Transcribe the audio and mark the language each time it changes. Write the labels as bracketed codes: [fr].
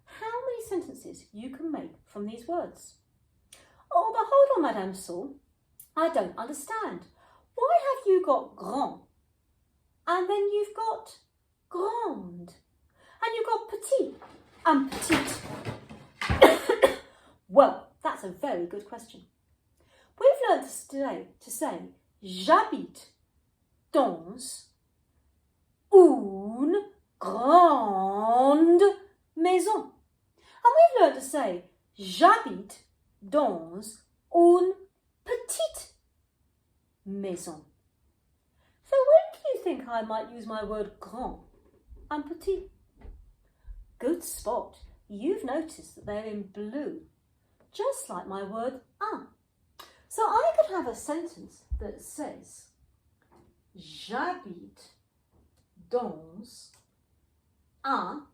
[en] how many sentences you can make from these words. Oh, but hold on, Madame Saul. I don't understand. Why have you got grand? And then you've got grande. And you've got petit and petite. Well, that's a very good question. We've learned today to say [fr] j'habite dans une grande maison. [en] And we've learned to say [fr] j'habite dans une petite maison. [en] So when do you think I might use my word grand and petit? Good spot. You've noticed that they're in blue, just like my word un. So I could have a sentence that says [fr] j'habite dans un.